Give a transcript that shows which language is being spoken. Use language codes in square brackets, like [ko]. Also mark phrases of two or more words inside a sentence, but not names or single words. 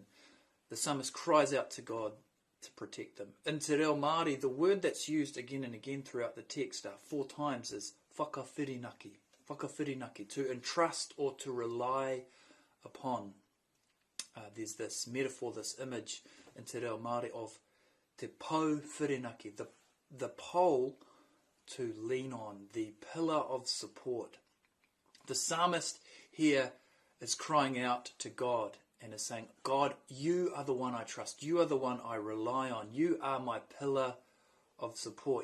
[en] The psalmist cries out to God to protect them. In Te Reo Māori, the word that's used again and again throughout the text 4 times is whakawhirinaki. Whakawhirinaki, to entrust or to rely upon. There's this metaphor, this image in Te Reo Māori of [mi] te pou whirinaki, [en] the pole to lean on, the pillar of support. The psalmist here is crying out to God and is saying, God, you are the one I trust. You are the one I rely on. You are my pillar of support.